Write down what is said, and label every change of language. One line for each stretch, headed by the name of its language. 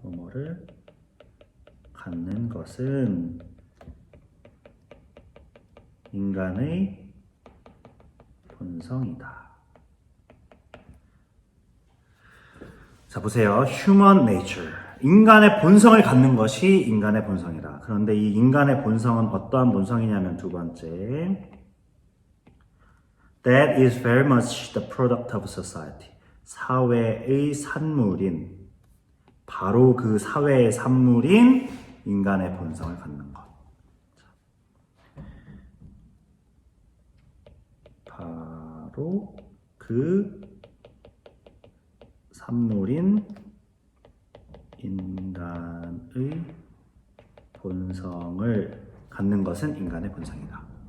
Korean: 뭐뭐를 갖는 것은 인간의 본성이다. 자, 보세요.
English: Human nature.
Korean: 인간의 본성을 갖는 것이 인간의 본성이다. 그런데 이 인간의 본성은 어떠한 본성이냐면 두 번째.
English: That is very much the product of society.
Korean: 사회의 산물인, 바로 그 사회의 산물인 인간의 본성을 갖는 것. 바로 그 산물인 인간의 본성을 갖는 것은 인간의 본성이다.